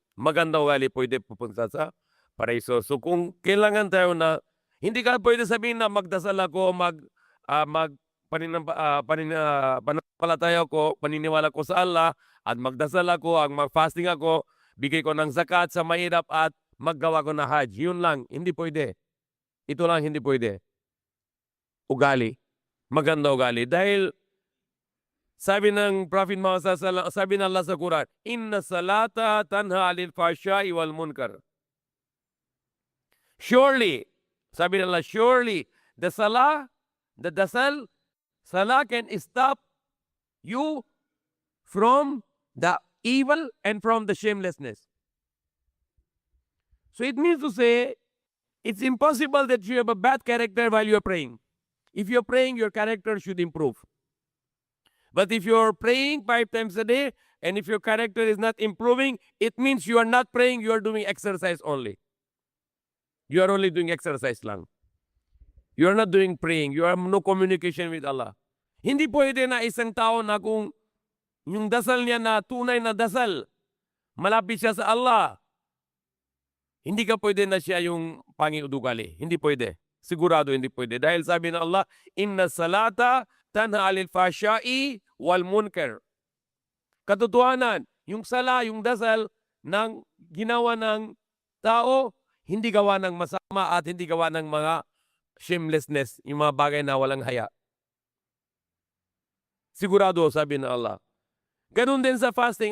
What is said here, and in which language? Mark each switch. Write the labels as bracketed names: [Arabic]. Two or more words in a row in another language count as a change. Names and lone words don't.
[Filipino] Maganda ugali pwede pupunta sa paraiso. So kung kailangan tayo na, hindi ka pwede sabihin na magdasal ako, pananampalataya ko, paniniwala ko sa Allah, at magdasal ako, mag-fasting ako, bigay ko ng zakat sa mahirap at maggawa ko na hajj. Yun lang, hindi pwede. Ito lang hindi pwede. Ugali. Maganda ugali. Dahil sabi ng Prophet Muhammad sallallahu, sabi ng Allah sa Quran, [Arabic] إن الصلاة تنهى عن الفحشاء والمنكر. [English] Surely, [Filipino] sabi ng Allah, [English] surely, the dasal can stop you from the evil and from the shamelessness. So it means to say, it's impossible that you have a bad character while you're praying. If you're praying, your character should improve. But if you're praying 5 times a day, and if your character is not improving, it means you are not praying, you are doing exercise only. You are only doing exercise lang. You are not doing praying. You have no communication with Allah. [Filipino] Hindi pwede na isang tao na kung yung dasal niya na tunay na dasal, malapit siya sa Allah, hindi ka pwede na siya yung pangiudugali. Hindi pwede. Sigurado hindi pwede. Dahil sabi ng Allah, [Arabic] إن الصلاة تنهى عن الفحشاء والمنكر. [Filipino] Katotohanan, yung sala, yung dasal ng ginawa ng tao, hindi gawa ng masama at hindi gawa ng mga shamelessness, yung mga bagay na walang haya. Sigurado, sabi ng Allah. Ganun din sa fasting.